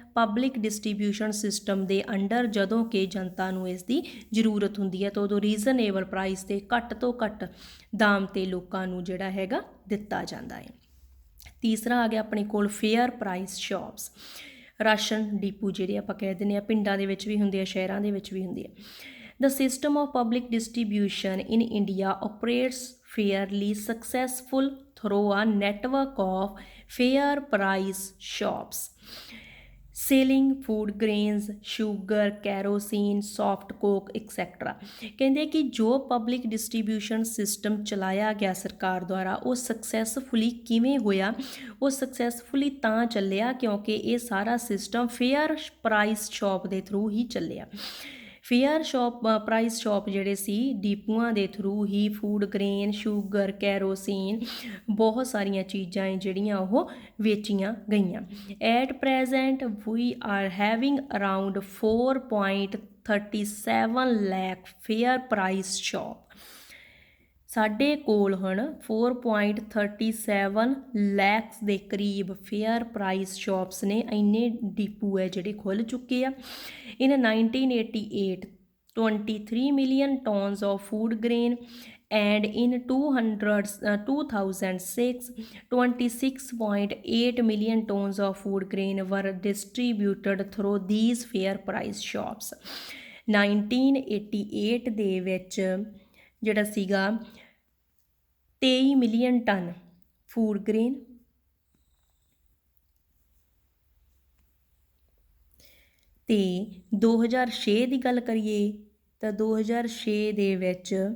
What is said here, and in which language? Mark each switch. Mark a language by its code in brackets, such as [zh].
[pa] Public distribution system ਦੇ under, ਜਦੋਂ ਕਿ ਜਨਤਾ ਨੂੰ ਇਸ ਦੀ ਜ਼ਰੂਰਤ ਹੁੰਦੀ ਹੈ ਤਾਂ ਉਦੋਂ ਰੀਜ਼ਨੇਬਲ ਪ੍ਰਾਈਸ 'ਤੇ ਘੱਟ ਤੋਂ ਘੱਟ ਦਾਮ 'ਤੇ ਲੋਕਾਂ ਨੂੰ ਜਿਹੜਾ ਹੈਗਾ ਦਿੱਤਾ ਜਾਂਦਾ ਹੈ। ਤੀਸਰਾ ਆ ਗਿਆ ਆਪਣੇ ਕੋਲ fair price shops, ration depot ਜਿਹੜੇ ਆਪਾਂ ਕਹਿ ਦਿੰਦੇ ਹਾਂ, ਪਿੰਡਾਂ ਦੇ ਵਿੱਚ ਵੀ ਹੁੰਦੇ ਆ, ਸ਼ਹਿਰਾਂ ਦੇ ਵਿੱਚ ਵੀ ਹੁੰਦੇ ਆ। [en] The system of public distribution in India operates fairly successful through a network of fair price shops selling food grains, sugar, kerosene, soft coke etc. [pa] ਕਹਿੰਦੇ ਕਿ ਜੋ ਪਬਲਿਕ ਡਿਸਟ੍ਰੀਬਿਊਸ਼ਨ ਸਿਸਟਮ ਚਲਾਇਆ ਗਿਆ ਸਰਕਾਰ ਦੁਆਰਾ ਉਹ ਸਕਸੈਸਫੁਲੀ ਕਿਵੇਂ ਹੋਇਆ? ਉਹ ਸਕਸੈਸਫੁਲੀ ਤਾਂ ਚੱਲਿਆ ਕਿਉਂਕਿ ਇਹ ਸਾਰਾ ਸਿਸਟਮ ਫੇਅਰ ਪ੍ਰਾਈਸ ਸ਼ਾਪ ਦੇ ਥਰੂ ਹੀ ਚੱਲਿਆ। ਫੇਅਰ ਪ੍ਰਾਈਸ ਸ਼ਾਪ ਜਿਹੜੇ ਸੀ ਡੀਪੂਆਂ ਦੇ ਥਰੂ ਹੀ ਫੂਡ ਗ੍ਰੇਨ, ਸ਼ੂਗਰ, ਕੈਰੋਸੀਨ, ਬਹੁਤ ਸਾਰੀਆਂ ਚੀਜ਼ਾਂ ਜਿਹੜੀਆਂ ਉਹ ਵੇਚੀਆਂ ਗਈਆਂ। [en] at present we are having around 4.37 lakh fair price shop, [pa] ਸਾਡੇ ਕੋਲ ਹੁਣ 4.37 ਲੈਕਸ ਦੇ ਕਰੀਬ ਫੇਅਰ ਪ੍ਰਾਈਸ ਸ਼ਾਪਸ ਨੇ, ਇੰਨੇ ਡੀਪੂ ਹੈ ਜਿਹੜੇ ਖੁੱਲ੍ਹ ਚੁੱਕੇ ਆ। [en] In 1988 23 million tons of food grain and in 2006 26.8 million tons of food grain were distributed through these fair price shops। [pa] 1988 ਦੇ ਵਿੱਚ ਜਿਹੜਾ ਸੀਗਾ 23 ਮਿਲੀਅਨ ਟਨ ਫੂਡ ਗ੍ਰੇਨ ਤੇ 2006 ਦੀ ਗੱਲ ਕਰੀਏ ਤਾਂ 2006 ਦੇ ਵਿੱਚ